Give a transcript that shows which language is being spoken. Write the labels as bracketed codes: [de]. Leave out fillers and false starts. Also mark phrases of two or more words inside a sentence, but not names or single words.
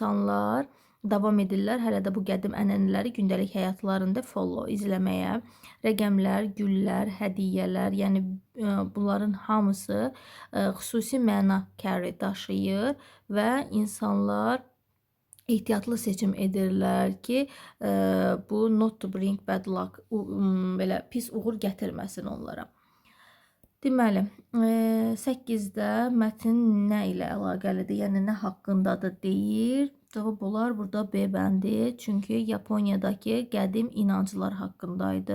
[az] Çox insanlar davam edirlər hələ də bu qədim ənənələri gündəlik həyatlarında follow izləməyə. Rəqəmlər, güllər, hədiyyələr, yəni bunların hamısı xüsusi məna carry daşıyır və insanlar ehtiyatlı seçim edirlər ki, bu [en] not to bring bad luck, [az] belə pis uğur gətirməsin onlara. Deməli, 8-də mətn nə ilə əlaqəlidir, yəni nə haqqındadır deyir. Cavab olar burada B bəndi, çünki Yaponiyadakı qədim inanclar haqqındaydı.